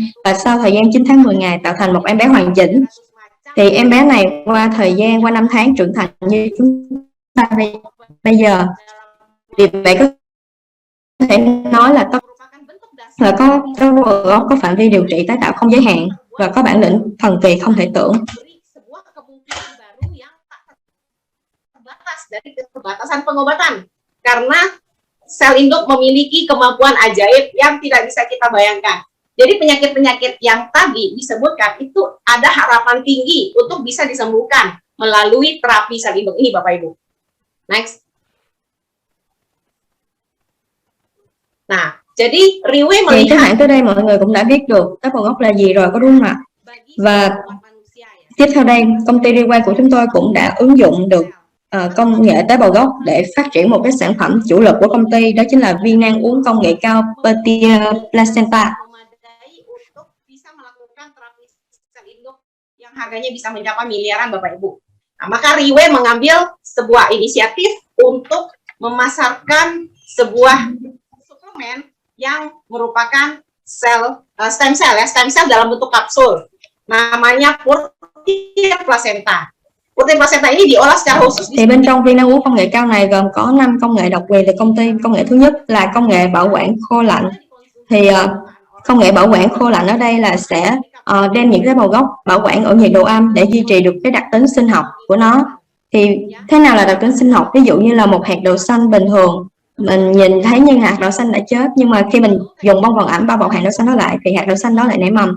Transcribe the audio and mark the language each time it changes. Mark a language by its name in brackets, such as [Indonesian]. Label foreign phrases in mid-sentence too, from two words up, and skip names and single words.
[Vietnamese] Và sau thời gian 9 tháng 10 ngày tạo thành một em bé hoàn chỉnh. Thì em bé này qua thời gian, qua 5 tháng trưởng thành như chúng ta bây giờ. Vì vậy có thể nói là có tế bào gốc có phạm vi điều trị tái tạo không giới hạn và có bản lĩnh thần kỳ không thể tưởng. [Indonesian] Dari keterbatasan pengobatan karena sel induk memiliki kemampuan ajaib yang tidak bisa kita bayangkan. Jadi penyakit-penyakit yang tadi disebutkan itu ada harapan tinggi untuk bisa disembuhkan melalui terapi sel induk ini, Bapak Ibu. Next. Nah, jadi Riwe melihat. [Vietnamese] Thì các bạn tới đây mọi người cũng đã biết được tế bào gốc là gì rồi, có đúng không ạ? Và tiếp theo đây, công ty Riwe của chúng tôi cũng đã ứng dụng được công nghệ tế bào gốc để phát triển một cái sản phẩm chủ lực của công ty, đó chính là viên nang uống công nghệ cao Petia Placenta. [Indonesian] Yang harganya bisa mencapai miliaran, Bapak Ibu. Nah, maka Riwe mengambil sebuah inisiatif untuk memasarkan sebuah suplemen yang merupakan [English] stem cell [Indonesian] dalam bentuk kapsul. Namanya Petia Placenta. Protein placenta ini diolah secara khusus. [Vietnamese] Thì bên trong viên nang uống công nghệ cao này gồm có 5 công nghệ độc quyền từ công ty. Công nghệ thứ nhất là công nghệ bảo quản khô lạnh. Thì công nghệ bảo quản khô lạnh ở đây là sẽ đem những tế bào gốc bảo quản ở nhiệt độ âm để duy trì được cái đặc tính sinh học của nó. Thì thế nào là đặc tính sinh học? Ví dụ như là một hạt đậu xanh bình thường, mình nhìn thấy như hạt đậu xanh đã chết, nhưng mà khi mình dùng bông vàng ẩm bao bọc hạt đậu xanh đó lại thì hạt đậu xanh đó lại nảy mầm.